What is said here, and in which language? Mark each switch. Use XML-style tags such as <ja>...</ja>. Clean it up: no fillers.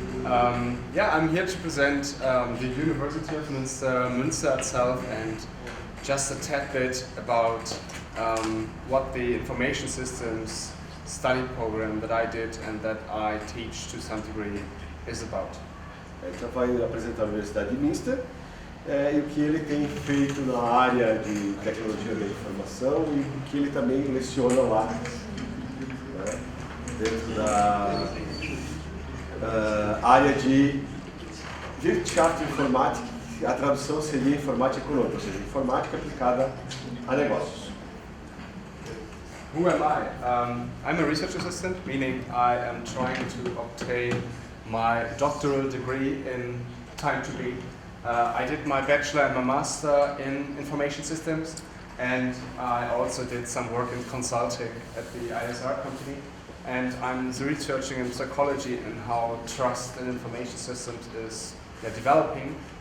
<en>I'm here to present the University of Münster itself and just a tad bit about what the information systems study program that I did and that I teach to some degree is about.</en> <pt>Então, vai apresentar a Universidade de Münster. E o que ele tem feito na área de tecnologia da informação e o que ele também leciona lá, né, dentro da área de Wirtschaft Informatik. A tradução seria informática econômica, ou seja, informática aplicada a negócios.</pt> <en>Who am I? I'm a research assistant, meaning I am trying to obtain my doctoral degree in time to be. I did my bachelor and my master in information systems, and I also did some work in consulting at the ISR company, and I'm researching in psychology and how trust in information systems is developing.</en>